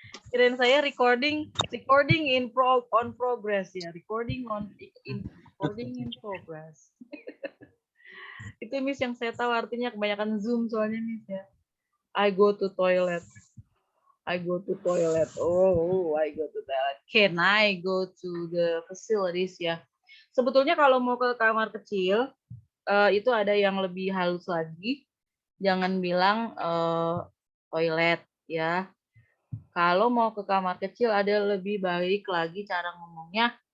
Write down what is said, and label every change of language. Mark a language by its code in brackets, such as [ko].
[en] Kirain saya recording in progress ya, recording in progress. [id] Itu Miss yang saya tahu artinya, kebanyakan Zoom soalnya Miss ya. [en] I go to toilet. I go to toilet. Oh, I go to toilet. Can I go to the facilities ya? [id] Sebetulnya kalau mau ke kamar kecil itu ada yang lebih halus lagi. Jangan bilang toilet ya. Kalau mau ke kamar kecil ada lebih baik lagi cara ngomongnya.